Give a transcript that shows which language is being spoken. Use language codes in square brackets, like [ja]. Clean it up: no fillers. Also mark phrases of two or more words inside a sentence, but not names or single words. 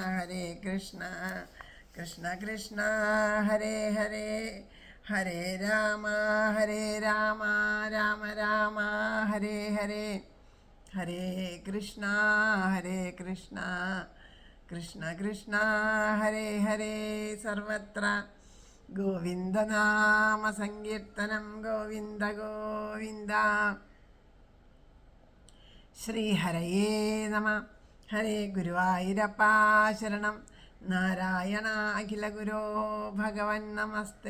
[sa] കൃഷ്ണ ഹരേ ഹരേ, ഹരേ രാമ രാമ ഹരേ ഹരേ, ഹരേ കൃഷ്ണ കൃഷ്ണ ഹരേ ഹരേ, സർവത്ര ഗോവിന്ദനാമ സങ്കീർത്തനം ഗോവിന്ദ ഗോവിന്ദ. ശ്രീഹരയേ നമ. ഹരേ ഗുരുവായൂരപ്പ ശരണം. നാരായണ അഖില ഗുരോ ഭഗവൻ നമസ്തേ.